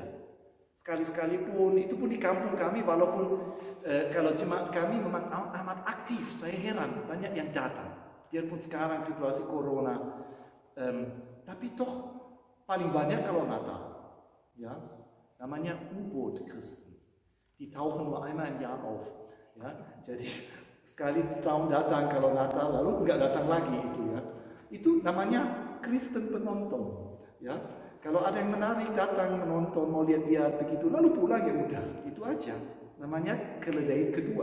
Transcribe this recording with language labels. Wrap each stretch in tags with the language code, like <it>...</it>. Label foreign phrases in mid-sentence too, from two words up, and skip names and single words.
<id>Sekali-sekali pun, itu pun di kampung kami, walaupun kalau jemaat kami memang amat aktif, saya heran banyak yang datang. Biarpun sekarang situasi corona, tapi toh paling banyak kalau Natal, ya, namanya</id> <de>U-Boot Christen. Die tauchen nur einmal im Jahr auf,</de> <id>ya. Jadi sekali setahun datang kalau Natal, lalu enggak datang lagi itu, ya. Itu namanya Kristen penonton, ya. Kalau ada yang menarik datang menonton, mau lihat-lihat begitu, lalu pulang ya udah, itu aja. Namanya keledai kedua.</id>